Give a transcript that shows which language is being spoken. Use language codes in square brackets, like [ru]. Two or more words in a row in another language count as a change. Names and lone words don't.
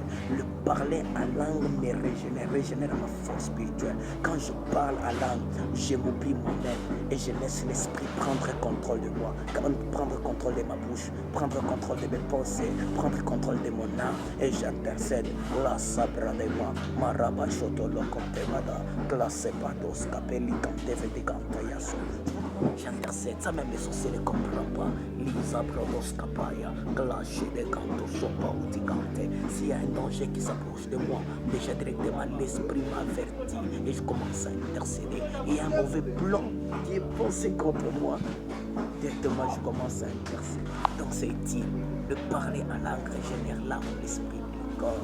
[fr] Le parler en langue me régénère ma force spirituelle. Quand je parle en langue, je m'oublie moi-même et je laisse l'esprit prendre contrôle de moi, prendre contrôle de ma bouche, prendre contrôle de mes pensées, prendre contrôle de mon âme et j'intercède. La sabra de moi, maraba chotolo comptemada, classe pados capelli canteve de cantayaso. J'intercède, ça même les sorciers ne comprennent pas. Lisa Prodos Capaya, clashé des cantos, sopa ou tigante. S'il y a un danger qui s'approche de moi, déjà directement l'esprit m'avertit et je commence à intercéder. Il y a un mauvais plan qui est pensé contre moi. Directement, je commence à intercéder. Donc c'est utile de parler en langue régénère l'âme, l'esprit, le corps.